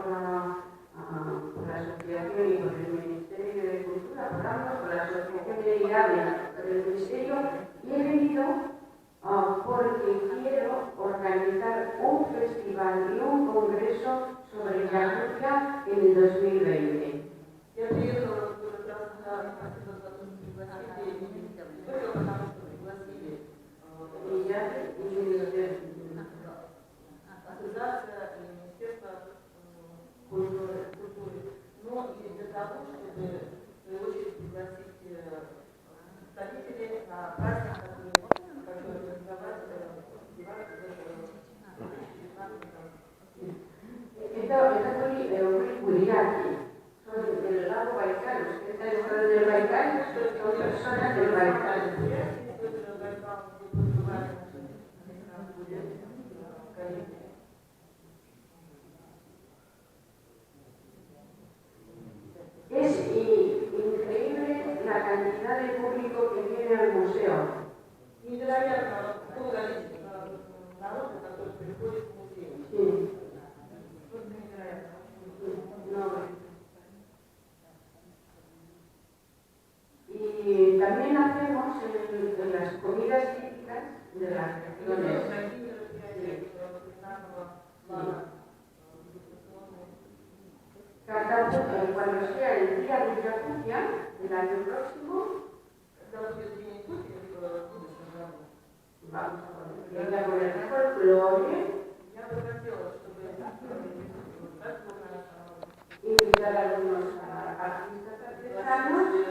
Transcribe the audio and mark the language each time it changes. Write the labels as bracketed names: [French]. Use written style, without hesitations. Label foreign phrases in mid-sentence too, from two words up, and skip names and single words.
[Spanish] la asociación y por el Ministerio de Cultura, por la asociación de IADE, por el Ministerio, y he venido porque quiero organizar un festival y un congreso sobre Yakutia en el 2020. [Russian] Я приехала как раз на спасибо за то, что пригласили, не только потому, что пригласили ассоциация и Министерство культуры, но и для того, чтобы в свою очередь пригласить представителей на праздник, который организовать фестиваль [Spanish] Это muy Buriatia. Son del lago Baikal, los que están fuera del Baikal son personas del Baikal. Es increíble la cantidad de público que viene al museo. [Russian] Невероятно какое количество народа, который приходит в музей. [Spanish] Sí. [Russian] Просто невероятно. [Spanish] No. Y Y también hacemos en las comidas típicas de las regiones. Cuando sea el día de Yakutia, el año próximo, vamos a poner folclore, invitar a algunos artistas artesanos,